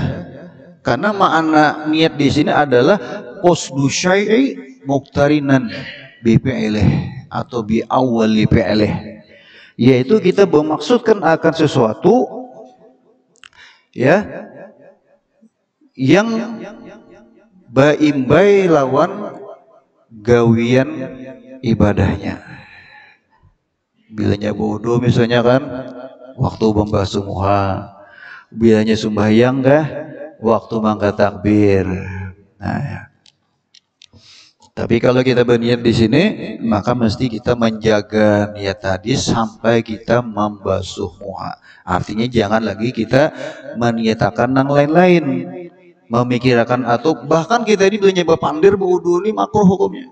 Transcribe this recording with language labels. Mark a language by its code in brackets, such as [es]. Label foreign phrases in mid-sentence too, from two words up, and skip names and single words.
[id] Karena makna niat di sini adalah [ar] قصد شيء مقترنا بفعله [id] atau [ar] بأول فعله, [id] yaitu kita bermaksudkan akan sesuatu, ya, yang [bjn] baimbai lawan gawian ibadahnya. Bilanya bodoh misalnya kan waktu membasuh muha, bilanya sembahyang kah waktu mangkat takbir. [id] Nah, ya. Tapi kalau kita berniat di sini, maka mesti kita menjaga niat tadi sampai kita membasuh muha. Artinya jangan lagi kita meniatakan yang lain-lain, memikirkan atau bahkan kita ini [bjn] bilanya berpandir [id] berwudu ini makruh hukumnya.